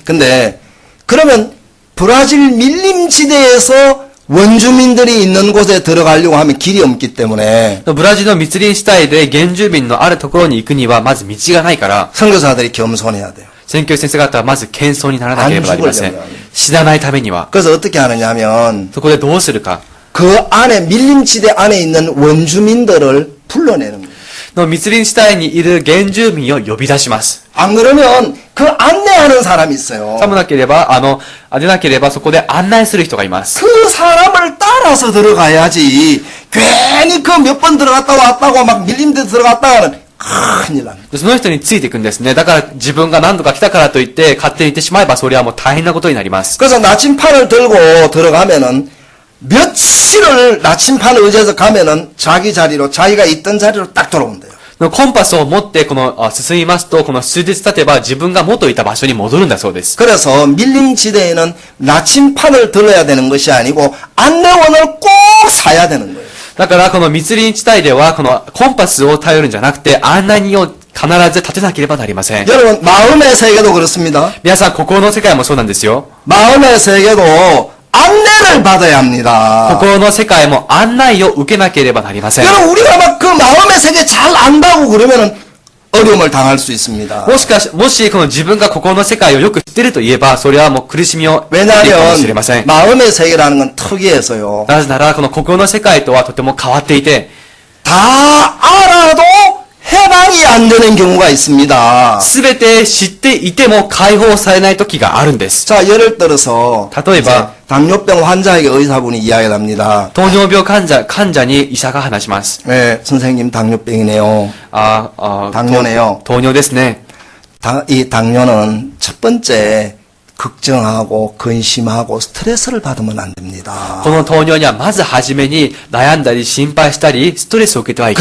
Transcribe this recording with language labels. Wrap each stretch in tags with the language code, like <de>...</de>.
<ko>근데 그러면 브라질 밀림지대에서 원주민들이 있는 곳에 들어가려고 하면 길이 없기 때문에</ko> <ja>ブラジルの密林地帯で原住民のあるところに行くにはまず道がないから、</ja> <ko>선교사들이 겸손해야 돼요.</ko> <ja>宣教師先生方はまず謙遜にならなければなりません</ja> <ko>안죽으려면 。</ko> <ja>死なないためには。</ja> <ko>그래서 어떻게 하느냐면</ko> <ja>そこでどうするか。</ja> <ko>그 안에 밀림지대 안에 있는 원주민들을 불러내는 거예요.</ko> <ja>の密林地帯にいる原住民を呼び出します。</ja> <ko>안 그러면 그 안내하는 사람이 있어요.</ko> <ja>さもなければ、でなければそこで案内する人がいます。</ja> <ko>그 사람을 따라서 들어가야지 괜히 그 몇 번 들어갔다 왔다고 막 밀림대 들어갔다가는 큰일 납니다.</ko> <ja>その人についていくんですね。だから自分が何度か来たからといって勝手に行ってしまえばそれはもう大変なことになります。</ja> <ko>그래서 나침판을 들고 들어가면은 며칠을 나침판을 의지해서 가면은 자기 자리로 자기가 있던 자리로 딱 돌아온대요.</ko> <ja>コンパスを持って進みますと、この数日経てば自分が元いた場所に戻るんだそうです。</ja> <ko>그래서 밀림지대에는 나침판을 들어야 되는 것이 아니고 안내원을 꼭 사야 되는 거예요.</ko> <ja>だからこの密林地帯ではこのコンパスを頼るんじゃなくて案内人を必ず立てなければなりません。</ja> <ko>여러분 마음의 세계도 그렇습니다.</ko> <ja>皆さん、心の世界もそうなんですよ。</ja> <ko>마음의 세계도 안내를 받아야 합니다.</ko> <ja>心の世界も案内を受けなければなりません。</ja> <ko>여러분 우리가 막 그 마음의 세계 잘 안다고 그러면은 어려움을 당할 수 있습니다.</ko> <ja>もしこの自分が心の世界をよく知っていると言えば、それはもう苦しみを得ているかもしれませ</ja> <ko>왜냐하면</ko> <ja>ん。</ja> <ko>마음의 세계라는 건 특이해서요.</ko> <ja>なぜなら、この心の世界とはとても変わっていて、</ja> <ko>다 알아도 해방이 안 되는 경우가 있습니다.</ko> <ja>すべて知っていても解放されない時があるんです。</ja> <ko>자, 예를 들어서</ko> <ja>例えば、</ja> <ko>이제 당뇨병 환자에게 의사분이 이야기를 합니다.</ko> <ja>糖尿病患者に医者が話します。</ja> <ko>네, 선생님 당뇨병이네요. 당뇨네요.</ko> <ja>糖尿ですね。</ja> <ko>이 당뇨는 첫 번째 걱정하고 근심하고 스트레스를 받으면 안 됩니다.</ko> <ja>この糖尿にはまず初めに悩んだり心配したりストレスを受けてはいけ</ja>